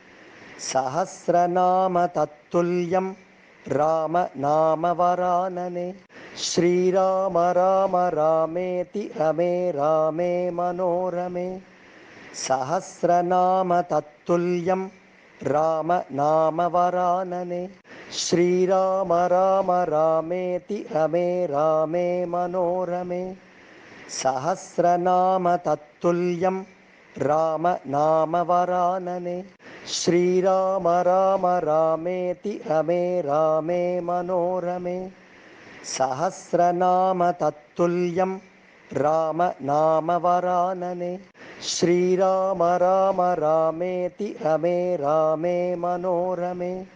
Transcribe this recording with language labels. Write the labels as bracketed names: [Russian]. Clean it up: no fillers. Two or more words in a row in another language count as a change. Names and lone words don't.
[Sanskrit] సహస్రనామ తత్తుల్యం రామ నామ వరాననే శ్రీరామ రామ రామేతి రమే రామే మనోరమే సహస్రనామ తత్తుల్యం రామ నామ వరాననే శ్రీరామ రామ రామేతి రమే రామే మనోరమే सहस्रनाम तत्तुल्यं राम नाम वरानने श्रीराम राम रामेति रमे रामे मनोरमे सहस्रनाम तत्तुल्यं राम नाम वरानने श्रीराम राम रामेति रमे रामे मनोरमे